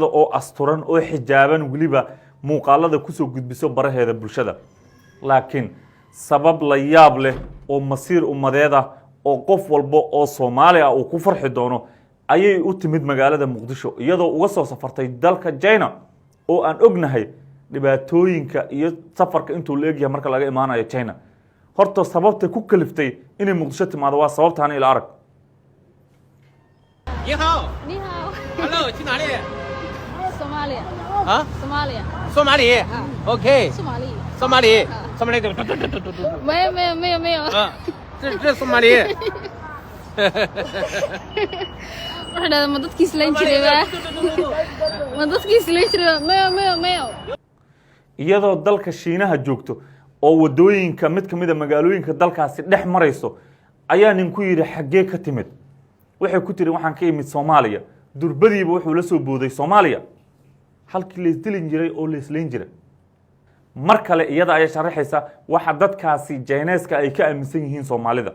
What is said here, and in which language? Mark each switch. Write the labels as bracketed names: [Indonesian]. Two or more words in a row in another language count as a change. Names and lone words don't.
[Somali] oo asturan oo xijaaban waliba muuqaalada ku soo gudbiso baraheeda bulshada laakiin sabab la yaab leh oo masiir umadeeda oo qof walba oo Soomaali ah uu ku farxi doono ayay u timid magaalada Muqdisho iyadoo uga soo safartay dalka China oo aan ognahay dhibaatooyinka iyo safarka intuu leeyahay marka laga imaanayo China horta sababta ku kaliftay inay Muqdisho timaado waa sababtaan ila arag [Chinese] 你好，你好，，Hello， 去哪里？索马里，啊，索马里，索马里。OK，索马里，索马里，索马里怎么？没有没有没有没有，啊，这索马里。 [Somali] waxaan dhahay ma dadkii islaan jiray ba ma dadkii islaan jiray mayo mayo mayo iyadoo dalka Shiinaha joogto oo wadooyinka mid kamid ah magaalooyinka dalkaasi dhex marayso ayaa nin ku yiri xagee ka timid waxay ku tiri waxaan ka imid Soomaaliya durbadiiba wuxuu la soo booday Soomaaliya halkii la isdilin jiray oo la isleen jiray mar kale iyada ay sharaxaysa waxa dadkaasi Chinese-ka ay ka aaminsan yihiin Soomaalida